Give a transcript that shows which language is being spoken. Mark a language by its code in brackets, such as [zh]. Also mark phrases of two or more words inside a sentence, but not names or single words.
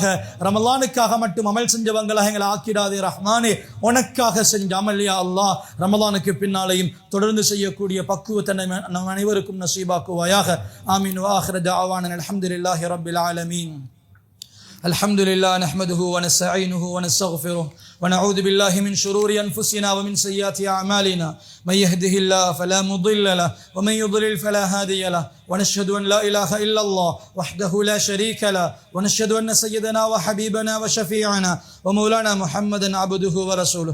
[ta] ரமலானுக்காக மட்டும் அமல் செஞ்சவங்களாக எங்களை ஆக்கிடாதே ரஹ்மானே. உனக்காக செஞ்ச அமல் [ar] يا الله [ta] ரமலானுக்கு பின்னாலையும் தொடர்ந்து செய்யக்கூடிய பக்குவத்தை நம் அனைவருக்கும் நசீபாக்குவாயாக. ஆமீன். [ar] وآخر دعوانا الحمد لله رب العالمين. الحمد لله نحمده ونستعينه ونستغفره ونعوذ بالله من شرور أنفسنا ومن سيئات أعمالنا من يهده الله فلا مضل له ومن يضلل فلا هادي له ونشهد أن لا إله إلا الله وحده لا شريك له ونشهد أن سيدنا وحبيبنا وشفيعنا ومولانا محمدا عبده ورسوله.